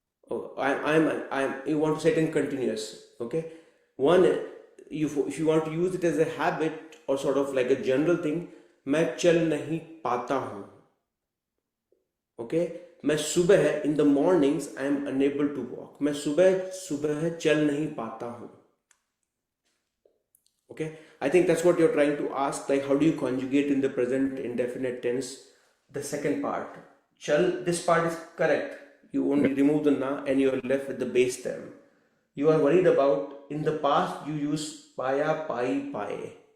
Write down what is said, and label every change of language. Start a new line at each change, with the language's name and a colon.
English: Oh, you want to say it in continuous. Okay, one if you want to use it as a habit or sort of like a general thing,
Hindi: मैं चल नहीं पाता हूँ.
English: Okay,
Hindi: मैं सुबह
English: in the mornings I am unable to walk.
Hindi: मैं सुबह चल नहीं पाता हूँ.
English: Okay, I think that's what you're trying to ask, like how do you conjugate in the present indefinite tense the second part. Chal, this part is correct. You only remove the na and you're left with the base term. You are worried about in the past you use paya, pai, pae.